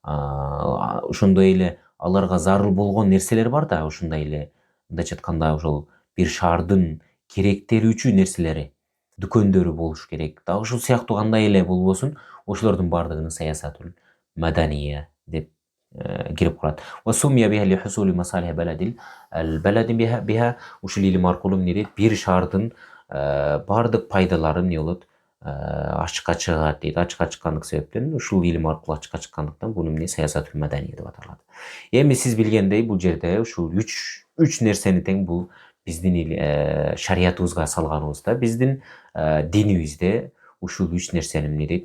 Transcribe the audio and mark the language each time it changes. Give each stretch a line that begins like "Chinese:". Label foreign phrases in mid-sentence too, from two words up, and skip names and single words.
Kyrgyz: Ошондой эле аларга зарыл болгон нерселер бар да, ошондой эле мындайча айтканда ошол бир шаардын керектелүүчү нерселери, дүкөндөрү болуш керек. Дагы ушул сыяктуу кандай эле болбосун, ошолордун бардыгын
Arabic: السياسة المدنية
Kyrgyz: деп кирип калат.
Arabic: وسميت بها لحصول مصالح البلد البلد بها,
Kyrgyz: ушул илим аркылуу эмне дейт? Бир шаардын бардык пайдалары эмне болот? Ачыкка чыгат дейт. Ачыкка чыккандык себептен, ушул илим аркылуу ачыкка чыккандыктан буну эмне?
Arabic: السياسة المدنية
Kyrgyz: деп аталат. Эми сиз билгендей, бул жерде ушул үч нерсени тең бул биздин шариятыбызга салганыбыз да, биздин динибизде ушул үч нерсени эмне дейт?